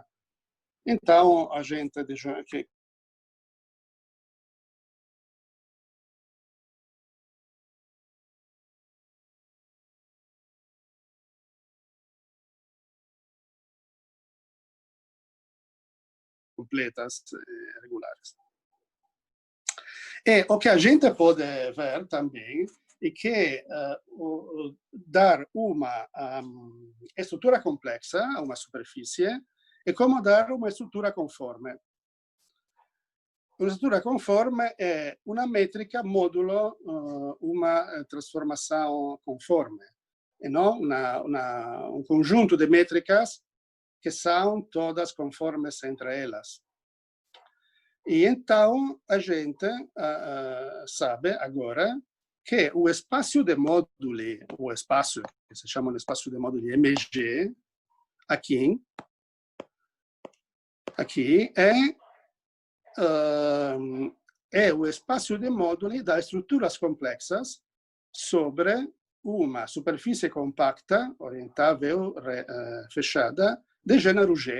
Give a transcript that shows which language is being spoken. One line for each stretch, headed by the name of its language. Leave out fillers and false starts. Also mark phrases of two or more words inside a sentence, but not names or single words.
Portuguese: Então, a gente que completas regulares. E o que a gente pode ver também é que dar uma estrutura complexa a uma superfície é como dar uma estrutura conforme.
Italian: Una struttura conforme è una metrica modulo una
Portuguese: trasformação conforme, e não um conjunto de métricas que são todas conformes entre elas. E então a gente sabe agora que o espaço de móduli, o espaço que se chama espaço de móduli MG, aqui é o espaço de móduli das estruturas complexas sobre uma superfície compacta, orientável, fechada, de gênero G.